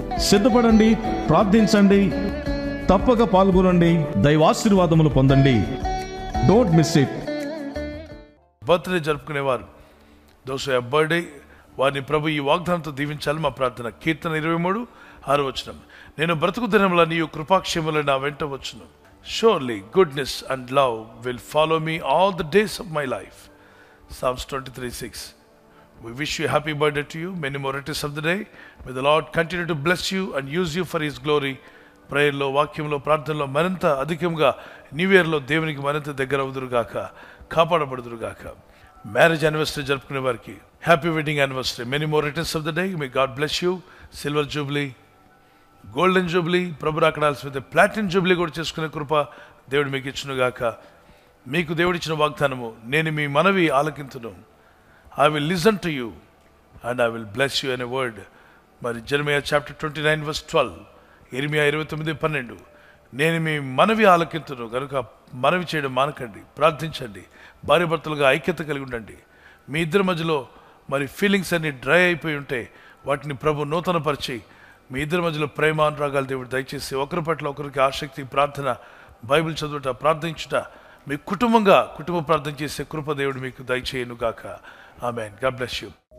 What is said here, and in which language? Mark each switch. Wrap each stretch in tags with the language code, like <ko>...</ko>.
<te>సిద్ధపడండి, ప్రార్థించండి, తప్పక పాల్గొనండి, దైవాశీర్వాదములు పొందండి.</te> <en>Don't miss it.</en> <te>Birthday జరుపుకునేవారు,</te> <en>those who have birthday,</en> <te>వారిని ప్రభు ఈ వాగ్దానంతో దీవించాలి మా ప్రార్థన. కీర్తన 23:6 నేను బ్రతుకు దినముల నీవు కృపాక్షేమములు నా వెంట వచ్చును.</te> <en>Surely goodness and love will follow me all the days of my life. Psalms 23:6. We wish you a happy birthday to you. Many more returns of the day. May the Lord continue to bless you and use you for His glory.</en> <te>ప్రేయర్లో, వాక్యంలో, ప్రార్థనలో మరింత అధికంగా new ఇయర్లో దేవునికి మరింత దగ్గర అవుదురుగాక, కాపాడబడుదురుగాక.</te> <en>marriage anniversary</en> <te>జరుపుకునే వారికి</te> <en>Happy wedding anniversary. Many more returns of the day. May God bless you.</en> <te>Silver Jubilee, golden Jubilee, Prabhu రాకడాల్సిన platinum Jubilee కూడా చేసుకునే కృప దేవుడు మీకు ఇచ్చునుగాక. మీకు దేవుడిచ్చిన వాగ్దానము, నేను మీ మనవి ఆలకింతును.</te> <en>I will listen to you and I will bless you in a word.</en> <te>మరి జెరెమియా చాప్టర్ 29:12, ఇర్మియా 29:12. నేను మీ మనవి ఆలకింతును కనుక మనవి చేయడం మానకండి, ప్రార్థించండి, భార్యాభర్తలుగా ఐక్యత కలిగి ఉండండి. మీ ఇద్దరి మధ్యలో మరి ఫీలింగ్స్ అన్ని డ్రై అయిపోయి ఉంటే వాటిని ప్రభు నూతనపరిచి మీ ఇద్దరి మధ్యలో ప్రేమ అనురాగాలు దేవుడు దయచేసి ఒకరి పట్ల ఒకరికి ఆసక్తి, ప్రార్థన, బైబిల్ చదువుట, ప్రార్థించుట, మీ కుటుంబ ప్రార్థన చేసే కృప దేవుడు మీకు దయచేయను గాక.</te> <en>Amen. God bless you.</en>